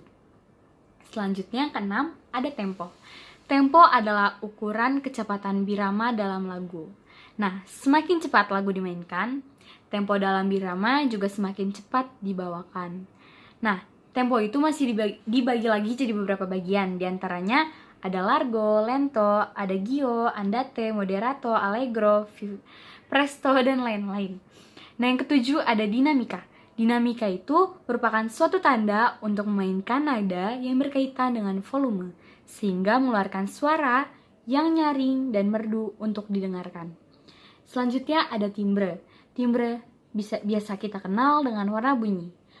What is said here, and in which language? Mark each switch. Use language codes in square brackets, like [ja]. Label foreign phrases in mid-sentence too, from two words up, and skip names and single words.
[id] Selanjutnya yang keenam, ada tempo. Tempo adalah ukuran kecepatan birama dalam lagu. Nah, semakin cepat lagu dimainkan, tempo dalam birama juga semakin cepat dibawakan. Nah, tempo itu masih dibagi lagi jadi beberapa bagian. Di antaranya ada [it] largo, lento, adagio, andante, moderato, allegro, presto, [id] dan lain-lain. Nah, yang ketujuh ada dinamika. Dinamika itu merupakan suatu tanda untuk memainkan nada yang berkaitan dengan volume, sehingga mengeluarkan suara yang nyaring dan merdu untuk didengarkan. Selanjutnya ada timbre. Timbre biasa kita kenal dengan warna bunyi.